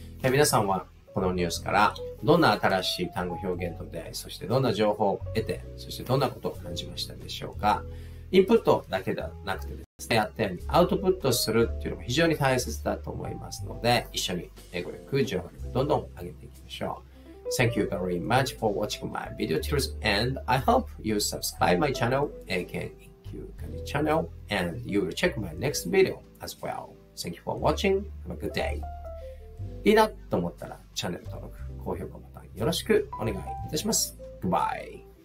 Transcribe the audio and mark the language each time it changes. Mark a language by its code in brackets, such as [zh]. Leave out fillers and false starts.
[ja] 皆さんはこのニュースからどんな新しい単語表現と出会い、そしてどんな情報を得て、そしてどんなことを感じましたでしょうか？インプットだけではなくてですね、やったようにアウトプットするっていうのも非常に大切だと思いますので、一緒に英語力、情報力どんどん上げていきましょう。 [en] Thank you very much for watching my video till the end. I hope you subscribe my channel, AKEQ channel, and you will check my next video as well. Thank you for watching. Have a good day. [ja] いいなと思ったらチャンネル登録、高評価ボタンよろしくお願いいたします。 [en] Goodbye.